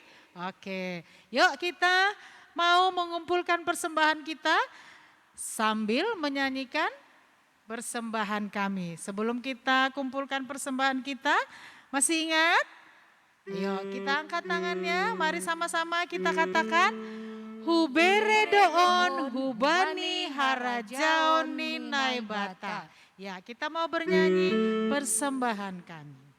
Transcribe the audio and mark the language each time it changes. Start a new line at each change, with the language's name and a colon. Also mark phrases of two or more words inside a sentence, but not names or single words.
Indonesian: Oke, yuk kita mau mengumpulkan persembahan kita sambil menyanyikan persembahan kami. Sebelum kita kumpulkan persembahan kita, masih ingat? Ayo kita angkat tangannya, mari sama-sama kita katakan
Batak Simalungun: Hubere doon, hubani harajaoni naibata.
Indonesian: Ya, kita mau bernyanyi persembahan kami.